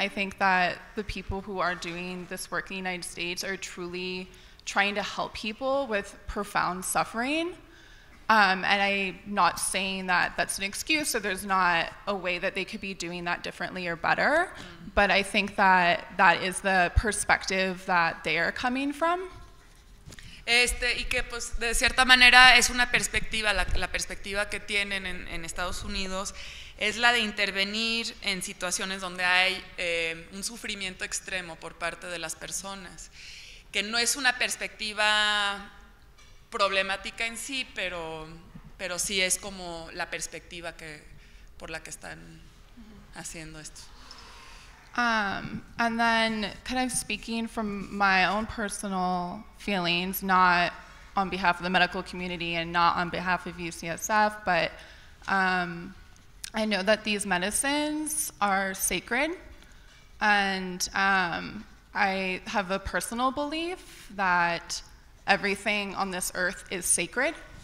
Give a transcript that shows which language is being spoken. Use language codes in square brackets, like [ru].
[en] I think that the people who are doing this work in the United States are truly trying to help people with profound suffering. And I'm not saying that that's an excuse, so there's not a way that they could be doing that differently or better, but I think that that is the perspective that they are coming from. [es] Y que pues de cierta manera es una perspectiva, la perspectiva que tienen en Estados Unidos es la de intervenir en situaciones donde hay un sufrimiento extremo por parte de las personas, que no es una perspectiva problemática en sí, pero sí es como la perspectiva por la que están haciendo esto. [en] And then kind of speaking from my own personal feelings, not on behalf of the medical community and not on behalf of UCSF, but I know that these medicines are sacred, and I have a personal belief that everything on this earth is sacred.